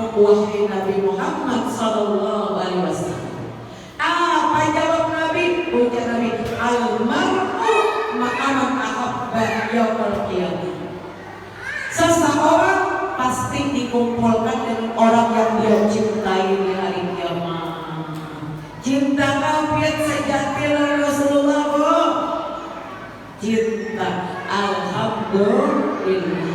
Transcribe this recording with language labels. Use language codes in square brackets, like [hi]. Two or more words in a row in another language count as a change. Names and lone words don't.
[id] wahai Nabi Muhammad [ar] صلى الله عليه وسلم. [id] Apa jawab Nabi? Ujar Nabi, [ar] المرء مع من أحب يوم القيامة. [id] Seseorang pasti dikumpulkan dengan orang yang dia cintai di hari kiamat. Cinta kafir sejati Rasulullah, cinta. Alhamdulillah.